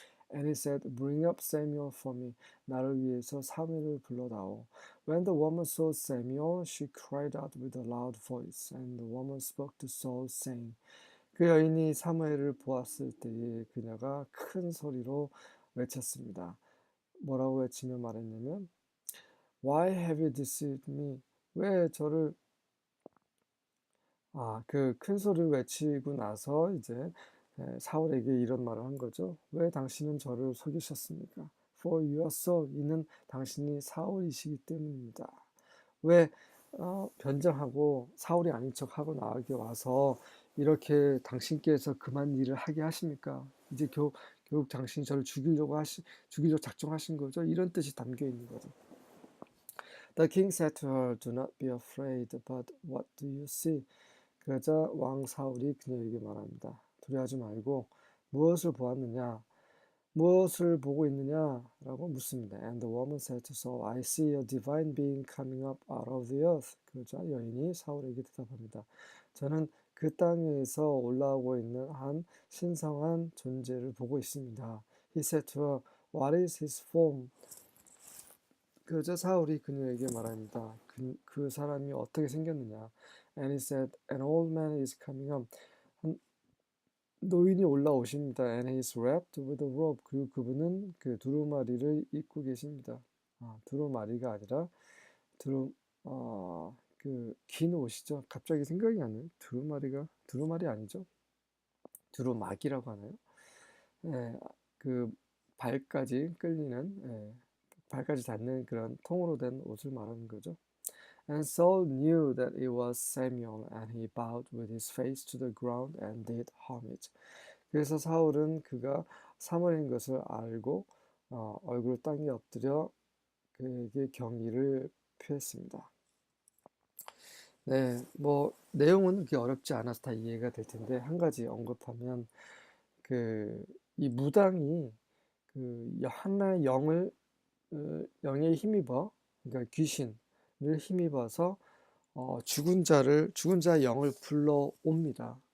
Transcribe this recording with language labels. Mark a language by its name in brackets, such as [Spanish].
[English] And he said, Bring up Samuel for me. [Korean] 나를 위해서 사무엘을 불러다오. [English] When the woman saw Samuel, she cried out with a loud voice. And the woman spoke to Saul, saying, [Korean] 그 여인이 사무엘을 보았을 때에 그녀가 큰 소리로 외쳤습니다. 뭐라고 외치며 말했냐면, [English] Why have you deceived me? [Korean] 왜 저를 그 큰 소리를 외치고 나서 이제 사울에게 이런 말을 한 거죠. 왜 당신은 저를 속이셨습니까? [English] For you are Saul. [Korean] 이는 당신이 사울이시기 때문입니다. 왜 변장하고 사울이 아닌 척하고 나에게 와서 이렇게 당신께서 그만 일을 하게 하십니까? 이제 결국 당신이 저를 죽이려고 작정하신 거죠. 이런 뜻이 담겨 있는 거죠. [English] The king said to her, Do not be afraid, but what do you see? [Korean] 그러자 왕 사울이 그녀에게 말합니다. 두려워하지 말고 무엇을 보았느냐? 무엇을 보고 있느냐라고 묻습니다. [English] And the woman said to Saul, I see a divine being coming up out of the earth. [Korean] 그러자 여인이 사울에게 대답합니다. 저는 그 땅에서 올라오고 있는 한 신성한 존재를 보고 있습니다. [English] He said to her, What is his form? [Korean] 그러자 사울이 그녀에게 말합니다. 그 사람이 어떻게 생겼느냐? [English] And he said, An old man is coming up. [Korean] 한 노인이 올라오십니다. [English] And he is wrapped with a robe. [Korean] 그리고 그분은 그 두루마리를 입고 계십니다. 두루마리가 아니라 두루 그 긴 옷이죠. 갑자기 생각이 안 나요. 두루마리 아니죠? 두루마기라고 하나요? 예, 그 발까지 끌리는 발까지 닿는 그런 통으로 된 옷을 말하는 거죠. [English] And Saul knew that it was Samuel, and he bowed with his face to the ground and did homage. [Korean] 그래서 사울은 그가 사무엘인 것을 알고 얼굴을 땅에 엎드려 그에게 경의를 표했습니다. 네, 뭐 내용은 그렇게 어렵지 않아서 다 이해가 될 텐데 한 가지 언급하면 이 무당이 하나의 영에 힘입어 그러니까 귀신을 힘입어서 죽은 자 영을 불러옵니다.